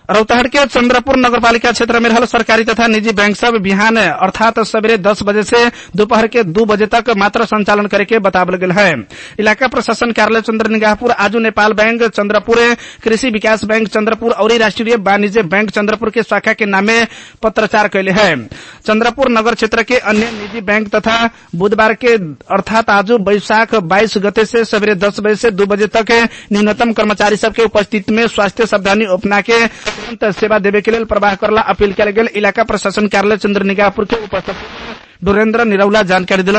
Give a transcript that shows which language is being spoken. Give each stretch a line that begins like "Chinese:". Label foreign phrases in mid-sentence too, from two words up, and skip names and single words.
Kanauji: रौतहट के चंद्रपुर नगरपालिका क्षेत्र में रहल सरकारी तथा निजी बैंक सब बिहान अर्थात सवेरे 10 बजे से दोपहर के 2 बजे तक मात्र संचालन करे के बतावल गेल है। इलाका प्रशासन कार्यालय चंद्रनिगाहपुर आजू नेपाल बैंक चंद्रपुर, कृषि विकास बैंक चंद्रपुर और राष्ट्रीय वाणिज्य बैंक चंद्रपुर के शाखा के नामे पत्राचार कैले है। चंद्रपुर नगर क्षेत्र के अन्य निजी बैंक तथा बुधवार के अर्थात आजू बैशाख 22 गते से सवेरे 10 बजे से 2 बजे तक न्यूनतम कर्मचारी सबके उपस्थिति में स्वास्थ्य सावधानी अपना के तुरंत सेवा देवे के लिए प्रवाह करला अपील कल गेल। इलाका प्रशासन कार्यालय चंद्रनिगाहपुर के उपस्थित डोरेन्द्र निरौला जानकारी दिलन।